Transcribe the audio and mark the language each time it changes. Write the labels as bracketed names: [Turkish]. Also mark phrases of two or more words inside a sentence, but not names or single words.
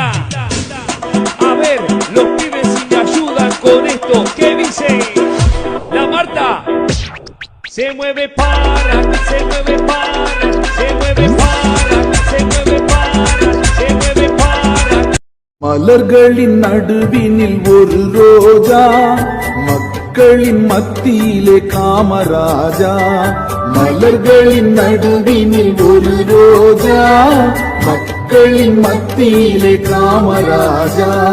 [Spanish] A ver, los pibes si me ayudan con esto, ¿qué dicen? La Marta se mueve para, se mueve para, se mueve para, se mueve para, se mueve para. [Tamil] மலர்களின் நடுவினில் ஒரு ரோஜா, மக்களின் மத்தியிலே காமராஜா. மலர்களின் நடுவினில் ஒரு ரோஜா, மக்களின் மத்தியிலே காமராஜா.